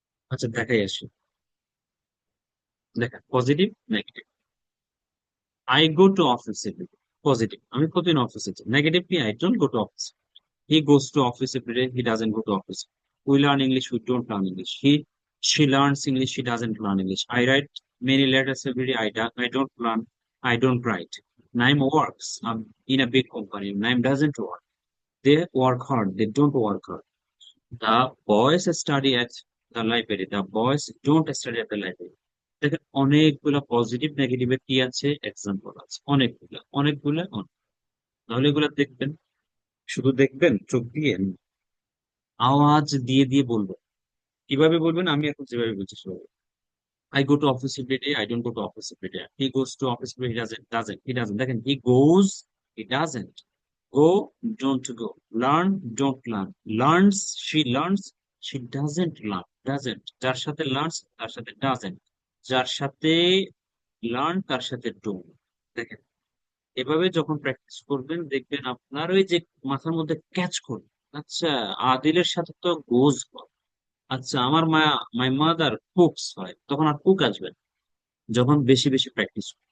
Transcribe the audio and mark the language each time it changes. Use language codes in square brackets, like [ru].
[bn] আচ্ছা দেখাই আসি, দেখেন positive negative. [en] I go to office every day, positive, [bn] আমি প্রতিদিন অফিসে যাই। [en] Negatively I don't go to office. He goes to office every day, he doesn't go to office. We learn English, we don't learn English. She learns English, she doesn't learn English. I write many letters every day, I don't learn, I don't write. Naim works in a big company, Naim doesn't work. They work hard, they don't work hard. The boys study at the library, the boys don't study at the library. [bn] দেখেন অনেকগুলো positive নেগেটিভের কি আছে, example আছে, অনেকগুলো অনেকগুলো অনেক। তাহলে এগুলো দেখবেন, শুধু দেখবেন চোখ দিয়ে, আওয়াজ দিয়ে দিয়ে বলবেন। কিভাবে বলবেন? আমি এখন যেভাবে বলছি সেভাবে। [en] I go to office every day, I don't go to office every day. He goes to office every day, he doesn't. [bn] দেখেন [en] he goes, he doesn't. Go, don't go. Learn, don't learn. Learns, she doesn't learn, doesn't. [bn] যার সাথে learns তার সাথে doesn't, যার সাথে learn তার সাথে don't। দেখেন এভাবে যখন প্র্যাকটিস করবেন দেখবেন আপনার ওই যে মাথার মধ্যে ক্যাচ করবে, আচ্ছা আদিলের সাথে তো গোজ হয়, আচ্ছা আমার মাই মাদার কুকস হয়, তখন আর কুক আসবে না, যখন বেশি বেশি প্র্যাকটিস।